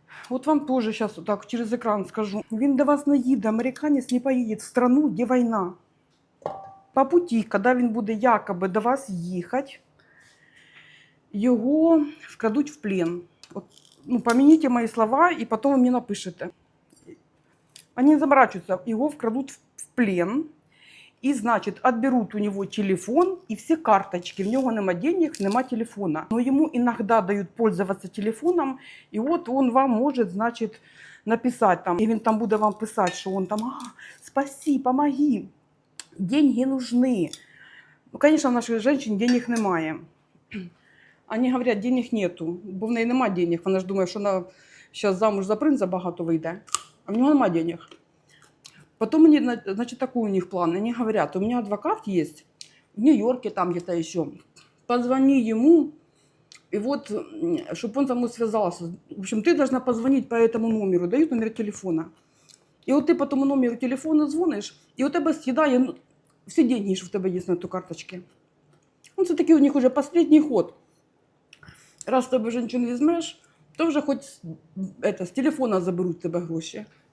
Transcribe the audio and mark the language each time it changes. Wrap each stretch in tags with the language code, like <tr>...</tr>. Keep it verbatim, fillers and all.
<uk>От вам теж зараз так через екран скажу. Він до вас не їде, американець не поїде в страну, де війна. По путі, коли він буде якоби до вас їхати, його вкрадуть в плен. От, ну, помяните мої слова, і потім ви мені напишете.</uk> <ru>Они не заморачиваются, его вкрадут в в плен, и, значит, отберут у него телефон и все карточки. В него нема денег, нема телефона. Но ему иногда дают пользоваться телефоном, и вот он вам может, значит, написать там. И он там будет вам писать, что он там, а, спаси, помоги, деньги нужны. Ну, конечно, в наших женщин денег немає. Они говорят, денег нету, бо в неї нема денег.</ru> <uk>Вона ж думає, що вона зараз замуж за принца багато вийде, а в нього нема денег.</uk> <ru>Потом они, на- значит, такой у них план. Они говорят, у меня адвокат есть в Нью-Йорке, там где-то еще. Позвони ему, И вот, чтобы он со мной связался. В общем, ты должна позвонить по этому номеру, дают номер телефона. И вот ты по тому номеру телефона звонишь,</ru> <uk>і у тебе съедає ну, всі деньги, що в тебе є на ту карточці. Ну, це такий у них уже останній ход. Раз тебе жінчин візьмеш, то вже хоч это, з телефона заберуть тебе гроші.</uk>